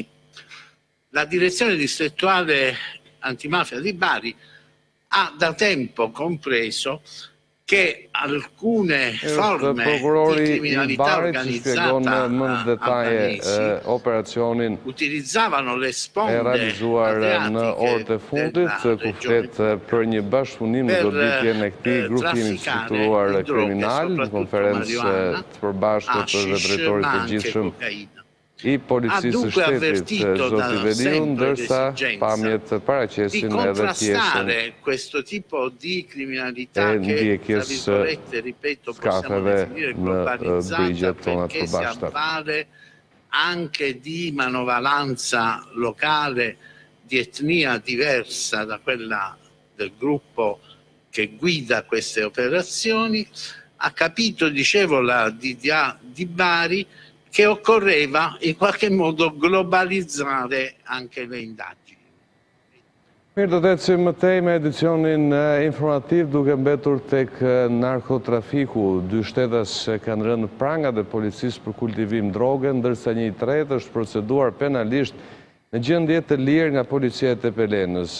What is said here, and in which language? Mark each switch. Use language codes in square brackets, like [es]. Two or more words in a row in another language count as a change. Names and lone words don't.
[it] La direzione distrettuale antimafia di Bari ha da tempo compreso che alcune forme di criminalità organizzata utilizzavano le sponde adriatiche della regione per trafficare droghe, soprattutto marijuana, hashish, ma anche cocaina. [sq] I policisë shtetit zoti Veliu, ndërsa pamjet paracesin edhe pjesën [it] questo tipo di criminalità che, tra virgolette, ripeto, possiamo definire globalizzata perché si avvale anche di manovalanza locale di etnia diversa da quella del gruppo che guida queste operazioni, ha capito, dicevo, la DDA di Bari, che occorreva in qualche modo globalizzare anche le indagini. [sq] Mirë, do të ecim më tej me edicionin informativ duke mbetur tek narkotrafiku. 2 shtetas kanë rënë pranga dhe policisë për kultivim droge, ndërsa 1/3 është proceduar penalisht në gjendje të lirë nga policia e Tepelenës.